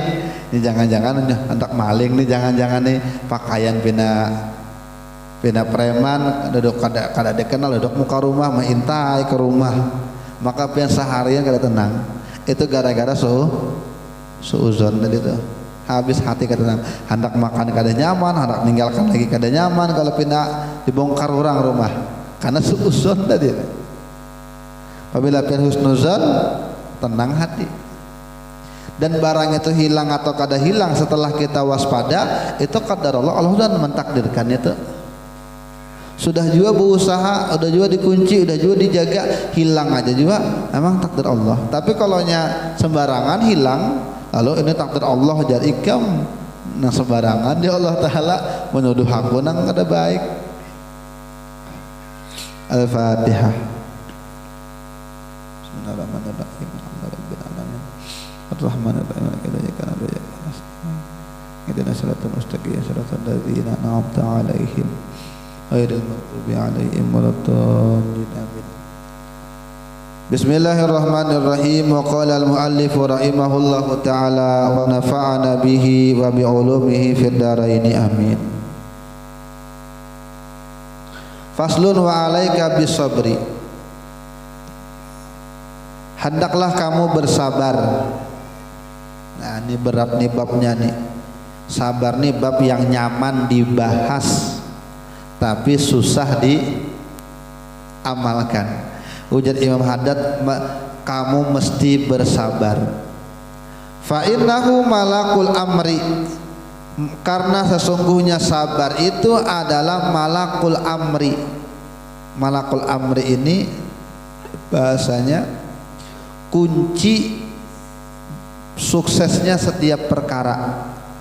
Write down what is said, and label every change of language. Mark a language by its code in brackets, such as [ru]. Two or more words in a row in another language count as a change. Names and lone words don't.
[bjn] Ini jangan-jangan hendak maling nih, jangan-jangan nih pakaian pina preman, duduk kada dikenal, duduk muka rumah mengintai ke rumah, maka pian seharian kada tenang. [id] Itu gara-gara suuzon tadi itu. [bjn] Habis hati kada tenang, hendak makan kada nyaman, hendak meninggalkan lagi kada nyaman kalau pindah dibongkar orang rumah karena suuzon tadi. Apabila pian husnuzon, [id] tenang hati. [bjn] Dan barang itu hilang atau kada hilang setelah kita waspada, itu qadar Allah sudah mentakdirkan itu. [id] Sudah juga berusaha, udah juga dikunci, udah juga dijaga, hilang aja juga memang takdir Allah. [bjn] Tapi kalau nya sembarangan hilang, lalu ini takdir Allah jadi ikam nah sembarangan dia Allah Ta'ala menuduh aku nang kada baik. [ar] Al-Fatihah. بسم الله الرحمن الرحيم. الحمد لله رب العالمين. الرحمن الرحيم. اهدنا الصراط المستقيم، صراط الذين أنعمت عليهم غير المغضوب عليهم ولا الضالين. آمين. بسم الله الرحمن الرحيم. وقال المؤلف رحمه الله تعالى ونفعنا به وبعلومه في الدارين. آمين. فصل وعليك بالصبر. [id] Hendaklah kamu bersabar. Nah, ini berat nih babnya nih. [bjn] Sabar nih bab yang nyaman dibahas tapi susah diamalkan. [id] Ujar Imam Haddad, kamu mesti bersabar. [ar] فإنه ملاك الأمر, [id] karena sesungguhnya sabar itu adalah [ar] ملاك الأمر. ملاك الأمر [id] ini bahasanya kunci suksesnya setiap perkara.